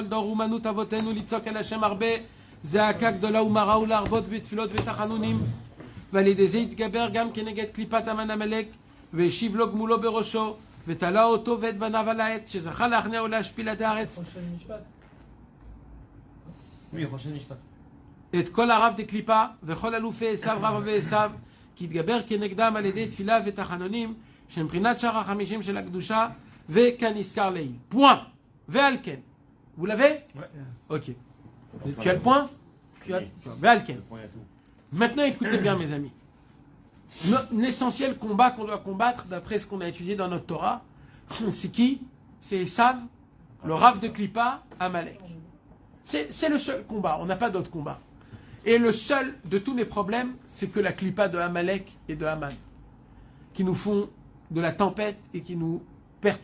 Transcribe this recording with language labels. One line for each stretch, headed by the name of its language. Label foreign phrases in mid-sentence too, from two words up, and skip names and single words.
Hebrew: דור אומנות אבותינו לצעוק אל השם הרבה זעקה גדולה ומרה ולהרבות בתפילות ותחנונים ועל ידי זה התגבר גם כנגד קליפת המן עמלק והשיב לו גמולו בראשו ותלה אותו ואת בניו על העץ שזכה להכניע ולהשפיל עד הארץ את כל הרב דקליפה וכל אלופי עשיו רב ועשיו כי התגבר כנגדם על ידי תפילה ותחנונים שמבחינת שאר החמישים של הקדושה וכנזכר לעיל. Point. ועל כן.
French: Vous l'avez? Ok. Tu as le point?
Hebrew: ועל כן.
French: Maintenant écoutez bien mes amis. L'essentiel combat qu'on doit combattre d'après ce qu'on a étudié dans notre Torah, c'est qui? C'est Esav, le Rav de Klippa, Amalek. C'est le seul combat, on n'a pas d'autre combat. Et le seul de tous mes problèmes, c'est que la Klippa de Amalek et de Haman, qui nous font de la tempête et qui nous perdent.